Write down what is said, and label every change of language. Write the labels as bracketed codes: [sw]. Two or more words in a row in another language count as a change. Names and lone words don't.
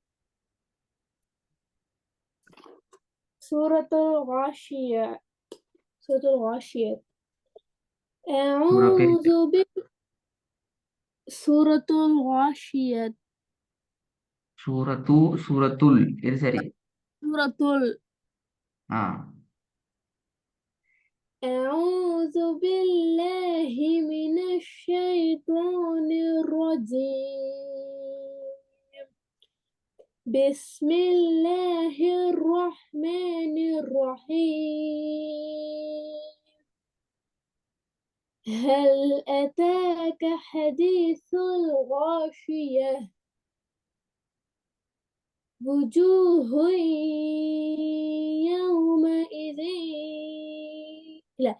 [ta] சூரத்துல் காஷியா சூரத்துல் காஷியா சூரா பேர் أعوذ சூரத்துல் காஷியா சூரத்துல் இது சரி. சூரத்துல் ஆ. [ar] أعوذ بالله من الشيطان الرجيم بسم الله الرحمن الرحيم هل أتاك حديث الغاشية وجوه يومئذ لا